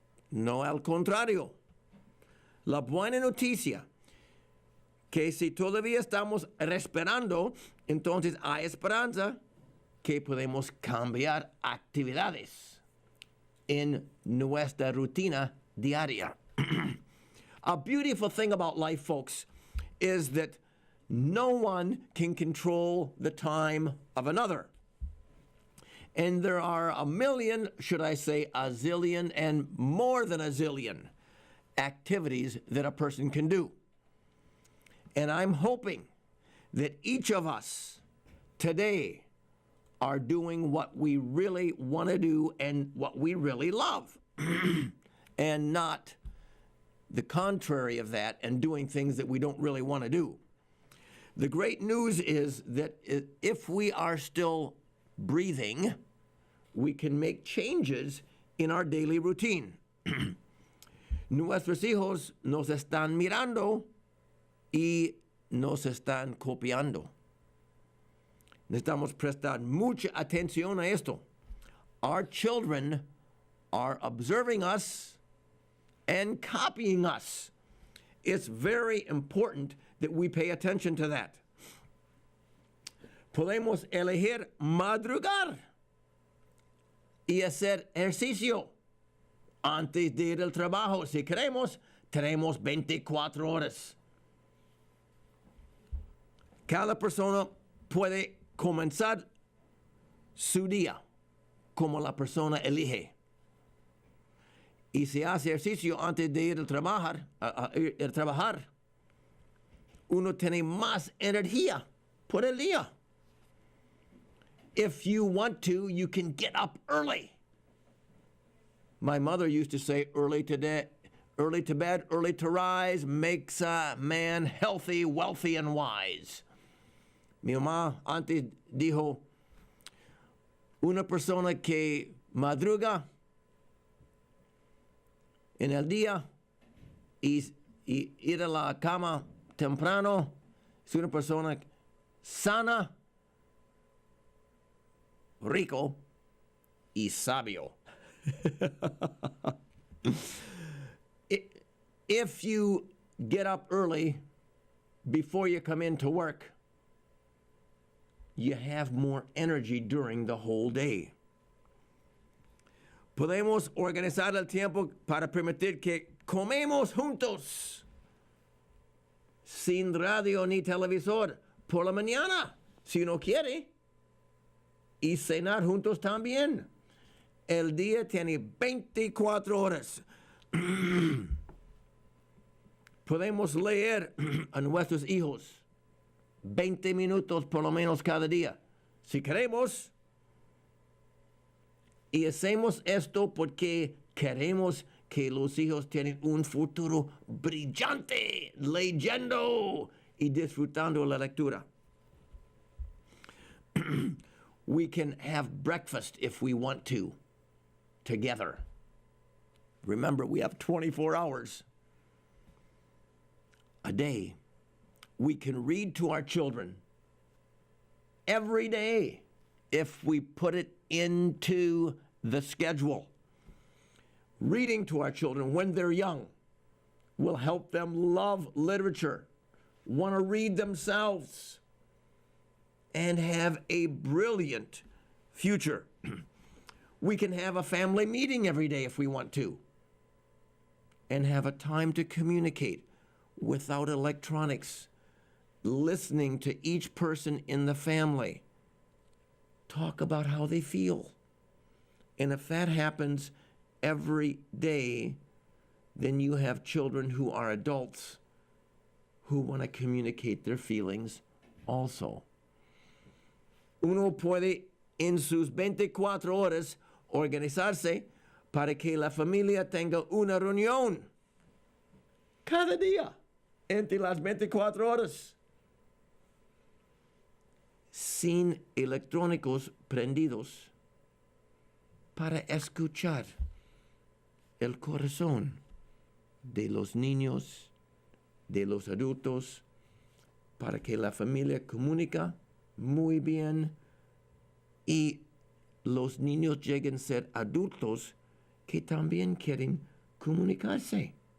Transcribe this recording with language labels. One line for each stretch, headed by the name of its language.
Spanish: No al contrario. La buena noticia que si todavía estamos respirando, entonces hay esperanza que podemos cambiar actividades en nuestra rutina diaria.
English: A beautiful thing about life, folks, is that no one can control the time of another. And there are a million, should I say a zillion, and more than a zillion activities that a person can do. And I'm hoping that each of us today are doing what we really want to do and what we really love, and not the contrary of that and doing things that we don't really want to do. The great news is that if we are still breathing, we can make changes in our daily routine.
Spanish: Nuestros hijos nos están mirando y nos están copiando. Necesitamos prestar mucha atención a esto.
English: Our children are observing us and copying us. It's very important that we pay attention to that.
Spanish: Podemos elegir madrugar y hacer ejercicio antes de ir al trabajo. Si queremos, tenemos 24 horas. Cada persona puede comenzar su día como la persona elige. Y si hace ejercicio antes de ir a trabajar, uno tiene más energía por el día.
English: If you want to, you can get up early. My mother used to say, early to bed, early to rise makes a man healthy, wealthy, and wise.
Spanish: Mi mamá antes dijo, una persona que madruga en el día y ir a la cama temprano es una persona sana, rico y sabio.
English: If you get up early before you come into work, you have more energy during the whole day.
Spanish: Podemos organizar el tiempo para permitir que comemos juntos, sin radio ni televisor, por la mañana, si uno quiere, y cenar juntos también. El día tiene 24 horas. Podemos leer a nuestros hijos 20 minutos por lo menos cada día, si queremos. Y hacemos esto porque queremos que los hijos tengan un futuro brillante, leyendo y disfrutando la lectura.
English: We can have breakfast if we want to, together. Remember, we have 24 hours a day. We can read to our children every day. if we put it into the schedule. Reading to our children when they're young will help them love literature, want to read themselves, and have a brilliant future. We can have a family meeting every day if we want to, and have a time to communicate without electronics, listening to each person in the family talk about how they feel. And if that happens every day, then you have children who are adults who want to communicate their feelings also.
Spanish: Uno puede en sus 24 horas organizarse para que la familia tenga una reunión cada día entre las 24 horas, sin electrónicos prendidos, para escuchar el corazón de los niños, de los adultos, para que la familia comunica muy bien y los niños lleguen a ser adultos que también quieren comunicarse.